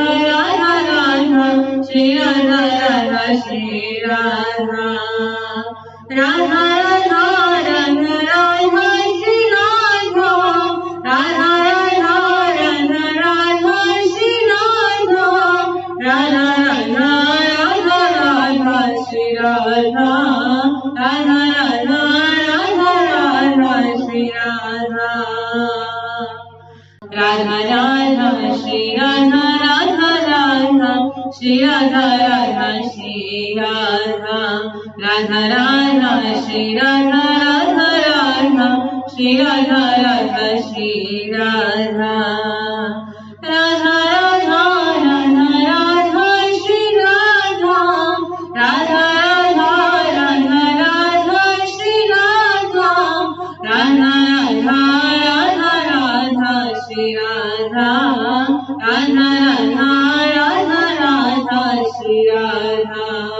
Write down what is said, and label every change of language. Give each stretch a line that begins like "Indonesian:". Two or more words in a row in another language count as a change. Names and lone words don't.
Hindi: Radha Radha Shri Radha Radha Shri Radha Radha Radha Radha Radha Shri Radha Radha Radha Radha Radha Shri Radha Radha Radha Radha Radha Shri Radha Radha Radha Radha Radha राधा राधा श्री राधा राधा राधा श्री राधा राधा श्री राधा राधा राधा श्री राधा राधा राधा श्री राधा राधा श्री राधा राधा राधा राधा राधा श्री राधा राधा राधा राधा राधा श्री राधा राधा राधा राधा राधा श्री राधा राधा राधा राधा राधा श्री राधा